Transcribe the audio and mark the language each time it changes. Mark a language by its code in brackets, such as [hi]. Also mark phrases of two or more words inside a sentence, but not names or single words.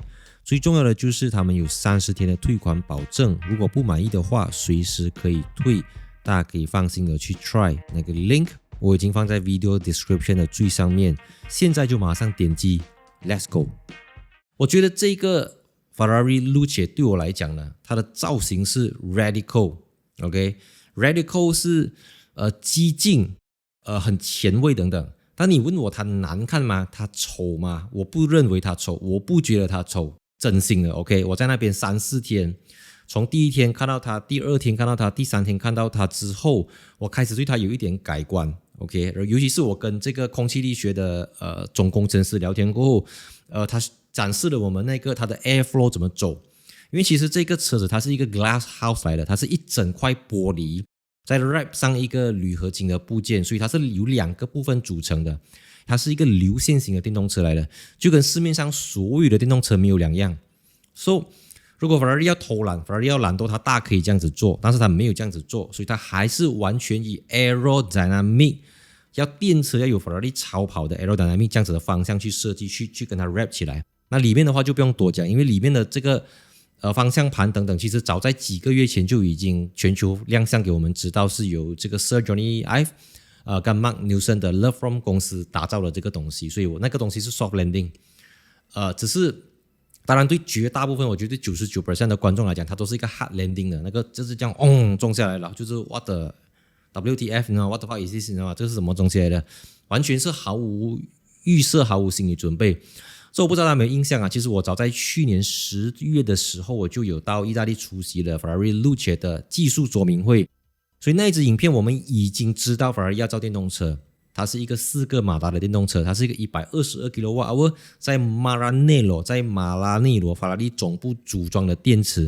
[zh] 最重要的就是他們有30天的退款保證，如果不滿意的話隨時可以退，大家可以放心的去 try。那個 link 我已經放在 [en] video description [zh] 的最上面，現在就馬上點擊 [en] Let's go。 [zh] 我覺得這個 Ferrari Luce 對我來講呢，它的造型是 [en] radical， OK， radical [zh] 是激進很前衛等等。但你問我它難看嗎？它醜嗎？我不認為它醜，我不覺得它醜，真心的 OK。我在那邊3-4天，從第1天看到它，第2天看到它，第3天看到它之後，我開始對它有一點改觀 OK。尤其是我跟這個空氣力學的總工程師聊天過後，他展示了我們它的 airflow 怎麼走。因為其實這個車子它是一個 [en] glass house [zh] 來的，它是一整塊玻璃再 wrap 上一個鋁合金的部件，所以它是由2個部分組成的。它是一個流線型的電動車來的，就跟市面上所有的電動車沒有兩樣。如果 Ferrari 要偷懶， Ferrari 要懶惰，它大可以這樣子做，但是它沒有這樣子做，所以它還是完全以 aerodynamic 要電車要有法拉利超跑的 aerodynamic 這樣子的方向去設計，去跟它 wrap 起來。那裡面的話就不用多講，因為裡面的這個方向盤等等，其實早在幾個月前就已經全球亮相給我們知道，是由這個 Sir Johnny Ive 跟 Mark Newson 的 LoveFrom 公司打造了這個東西，所以我那個東西是 [en] soft landing， [zh] 只是當然對絕大部分，我覺得 99% 的觀眾來講，它都是一個 [en] hard landing [zh] 的，那個就是這樣撞下來了，就是 [en] what the WTF [zh] 呢 ？ [en] What the fuck is this [zh] 呢？這是什麼東西來的？完全是毫無預設，毫無心理準備。所以我不知道大家有沒有印象啊？其實我早在去年10月的時候，我就有到意大利出席了 Ferrari Luce 的技術說明會。所以那一支影片，我們已經知道 Ferrari 要造電動車，它是一個4個馬達的電動車，它是一個122 kWh 在馬拉內羅法拉利總部組裝的電池。